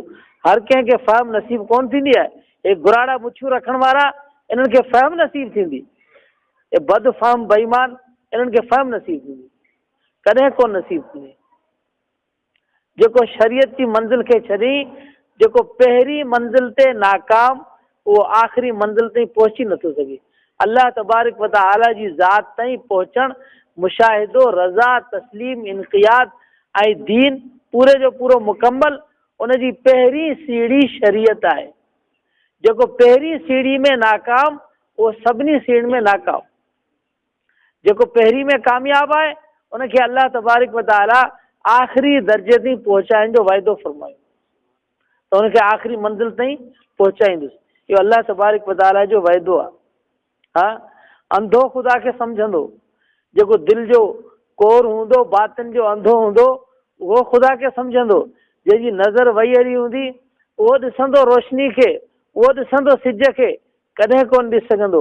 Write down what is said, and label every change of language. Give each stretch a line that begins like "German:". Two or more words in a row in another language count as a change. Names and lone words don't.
Sindhi: हर कंहिंखे फ़हम नसीब कोन थींदी आहे। हे गुराड़ा मुछियूं रखण वारा, इन्हनि खे फ़हम नसीब थींदी। हे बद फ़हम बेईमान, इन्हनि खे फ़हम नसीब थींदी, कॾहिं कोन नसीब थींदी। जेको शरीयत जी मंज़िल खे छॾी, जेको पहिरीं मंज़िल ते नाकाम, उहो आख़िरी मंज़िल ताईं पहुची नथो सघे।
Arabic: الله تبارك وتعالى
Sindhi: जी ज़ात ताईं पहुचणु, मुशाहिदो, रज़ा, तस्लीम, इनक़ियाद ऐं दीन पूरे जो पूरो मुकम्मल, उनजी पहिरीं सीढ़ी शरीयत आहे। जेको पहिरीं सीढ़ी में नाकाम, उहो सभिनी सीढ़ी में नाकाम। जेको पहिरीं में कामयाबु आहे उनखे
Arabic: الله تبارك وتعالى
Sindhi: आख़िरी दर्जे ताईं पहुचाइण जो वाइदो फ़रमायो त उनखे आख़िरी मंज़िल ताईं पहुचाईंदुसि। इहो
Arabic: الله تبارك وتعالى
Sindhi: जो वाइदो आहे। हा, अंधो ख़ुदा खे सम्झंदो, जेको दिलि जो कोर हूंदो, बातिन जो अंधो हूंदो, उहो ख़ुदा खे सम्झंदो। जंहिंजी नज़र वई अहिड़ी हूंदी, उहो ॾिसंदो रोशनी खे, उहो ॾिसंदो सिज खे, कॾहिं कोन ॾिसी सघंदो।